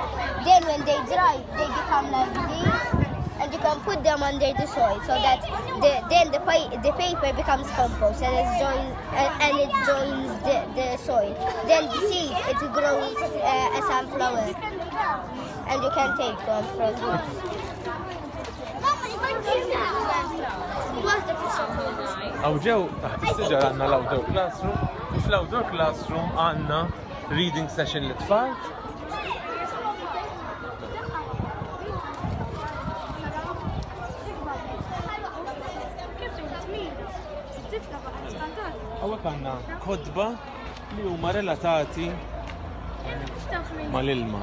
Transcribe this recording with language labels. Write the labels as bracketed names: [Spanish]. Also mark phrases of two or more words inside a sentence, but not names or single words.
[English] Then when they dry, they become like these, and you can put them under the soil so that the paper becomes compost and it joins the soil. Then the seed, it grows a sunflower, and you can take them from here. [Maltese] Għaw ġew taħt is-siġar għandna l- [English] outdoor classroom, [Maltese] u fl- [English] outdoor classroom [Maltese] għandna [English] reading session [Maltese] lit-tfal. Għawek għandna kodba li huma relatati mal-ilma.